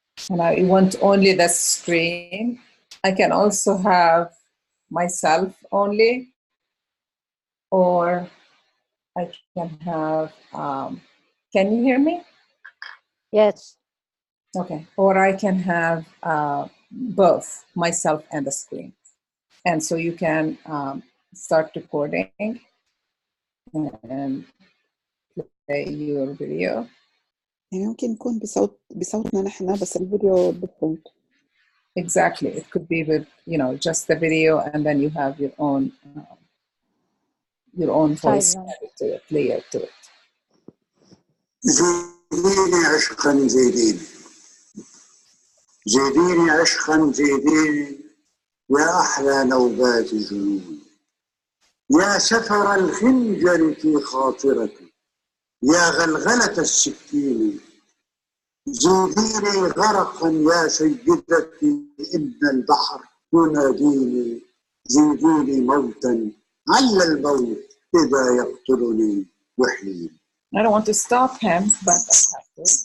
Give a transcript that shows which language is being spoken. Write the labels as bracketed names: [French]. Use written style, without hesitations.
[English] And I want only the screen. I can also have myself only, or I can have, can you hear me? Yes. Okay, or I can have both myself and the screen. And so you can start recording and play your video. [Arabic] يعني ممكن يكون بصوتنا نحن بس الفيديو [English] different. Exactly, it could be with, you know, just the video, and then you have your own your own voice Silent. to it, layer to it. [Arabic] زيديني عشقا زيديني زيديني عشقا زيديني يا أحلى نوبات الجنون يا سفر الخنجر في خاطرتي يا غلغلة السكين زيديني غرقا يا سيدتي إن البحر يناديني زيديني موتا عل الموت إذا يقتلني وحيد. [English] I don't want to stop him, but I have to.